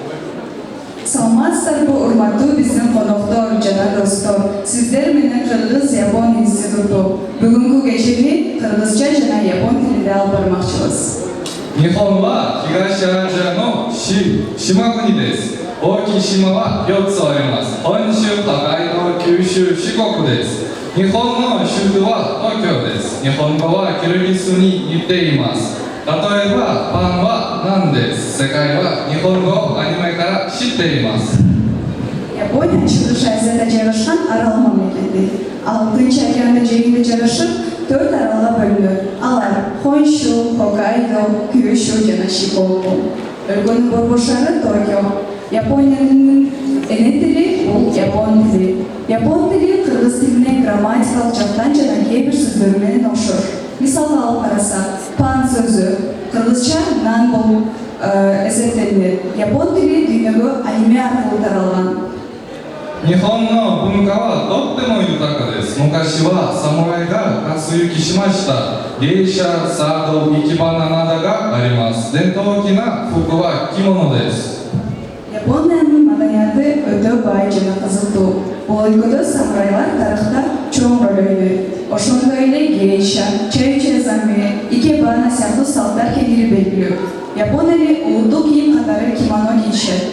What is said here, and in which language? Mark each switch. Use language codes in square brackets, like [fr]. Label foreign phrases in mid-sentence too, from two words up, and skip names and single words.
[ky] Саламатсыздар, bu урматтуу биздин коноктор жана достор. Сиздер менен Кыргыз Япон институту. Бүгүнкү кечени кыргызча жана япон тилинде алып бармакчыбыз. [ja] 日本は東アジアの島国です。大きい島は4つあります。本州、北海道、九州、四国です。日本の首都は東京です。日本語はキルギスに似ています。例えば、パンはナンです。世界は日本語アニメから知っています。 [ky] Япония Чыгыш Азияда жайгашкан арал мамлекети. Ал Тынч океанды жээгинде жайгашып, 4 аралга бөлүнөт. Алар Хоншу, Хоккайдо, Кюшю жана Шикоку. Өлкөнүн борбош шаары Токио. Япониянын эне тили бул япон тили. Япон тили кыргыз тилине грамматикалык жактан жана кээ бир сөздөр менен окшош. Мисалга алып карасак, пан сөзү кыргызча нан болуп эсептелинет. Япон тили дүйнөгө аниме аркылуу таралган. [ja] 日本の文化はとっても豊かです。昔は侍が活躍しました。芸者、茶道、生き花などがあります。伝統的な服は着物です。 [ky] Япониянын маданияты өтө бай жана кызыктуу. Бул өлкөдө самурайлар тарыхта чоң роль ойнойт. Ошондой эле гейша, чайчезами, икебана сыяктуу салттар кеңири белгилүү. Япон эли улуттук кийим катары кимоно кийишет.